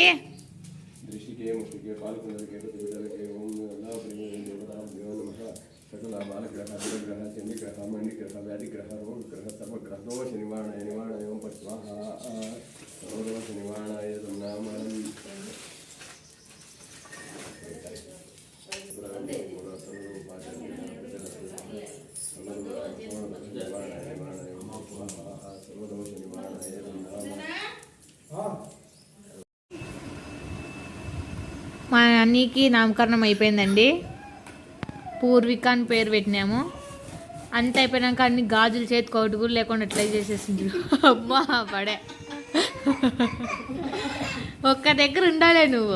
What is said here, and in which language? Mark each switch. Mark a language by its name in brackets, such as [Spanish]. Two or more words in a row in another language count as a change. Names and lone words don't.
[Sanskrit] दृष्टिके मुष्टिके कालकुंडलके प्रतिविदलके ओम अल्लाह प्रेम देवताभ्यो नमः सकल बालग्रह दिग्ग्रह चंडीग्रह मणिग्रह व्याधिग्रह रोगग्रह सर्वग्रह दोष निवारणाय निवारणाय ओम फट् स्वाहा सर्वदोष निवारणाय तं नाम सर्वदोष निवारणाय तं नाम [Telugu] మా అన్నీకి నామకరణం అయిపోయిందండి. పూర్విక అని పేరు పెట్టినాము. అంత అయిపోయినాక అన్ని గాజులు చేతికి ఒకటి కూడా లేకుండా ఎట్లా చేసేసింది. అమ్మా పడే ఒక్క దగ్గర ఉండాలే నువ్వు.